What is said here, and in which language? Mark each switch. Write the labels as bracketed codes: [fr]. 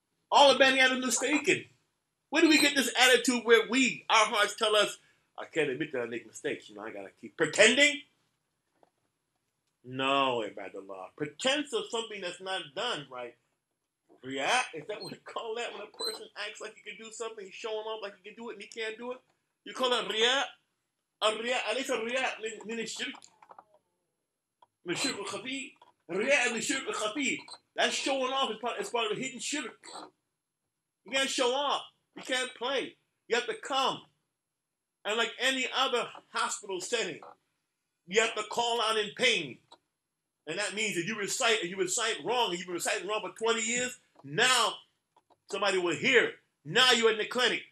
[en] All the Bani Adam mistaken. Where do we get this attitude where our hearts tell us, I can't admit that I make mistakes. I gotta keep pretending? No, Abdullaah. Pretense of something that's not done, right? Riyah, is that what you call that? When a person acts like he can do something, he's showing off like he can do it and he can't do it? You call that riyah? [ar] الرياء أليس الرياء من الشرك من الشرك الخفي الرياء من الشرك الخفي. [en] That's showing off as part of a hidden shirk. You can't show off. You can't play. You have to come. And like any other hospital setting, you have to call out in pain. And that means that you recite wrong, and you've been reciting wrong for 20 years, now somebody will hear it. Now you're in the clinic.